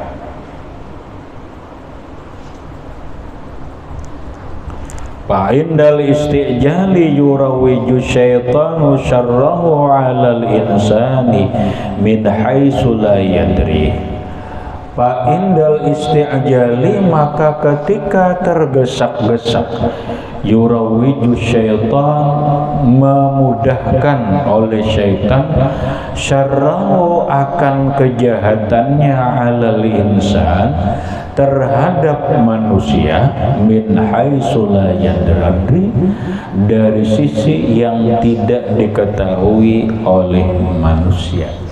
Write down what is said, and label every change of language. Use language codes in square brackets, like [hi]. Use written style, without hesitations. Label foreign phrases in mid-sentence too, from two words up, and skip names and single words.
[ar] فعند الاستعجال يروج الشيطان شره على الإنسان من حيث لا يدري. فعند الاستعجال, [id] maka ketika tergesak-gesak, [ar] يروج الشيطان, [id] memudahkan oleh syaitan, syarrahu, akan kejahatannya, [ar] على الإنسان, [id] terhadap manusia, [ar] من حيث لا يدري, [id] dari sisi yang tidak diketahui oleh manusia.